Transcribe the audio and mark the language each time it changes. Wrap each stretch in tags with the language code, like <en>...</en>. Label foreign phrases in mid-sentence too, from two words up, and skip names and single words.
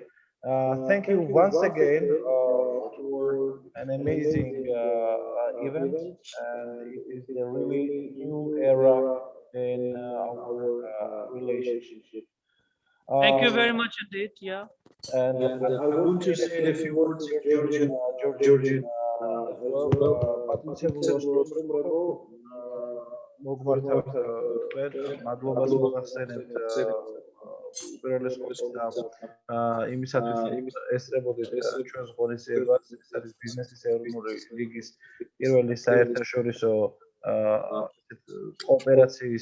<en>Thank you once again for an amazing event, and it is a really new era in our relationship. Thank you very much indeed. Yeah. And I want to say a few words in Georgian as well.</en> <ka>მოგმართავთ თქვენ, მადლობას მოგახსენებთ უპირველეს ყოვლისა იმისათვის ესწრებოდეთ ჩვენს ღონისძიებას. ეს არის ბიზნესის ეროვნული ლიგის პირველი საერთაშორისო ოპერაციის</ka>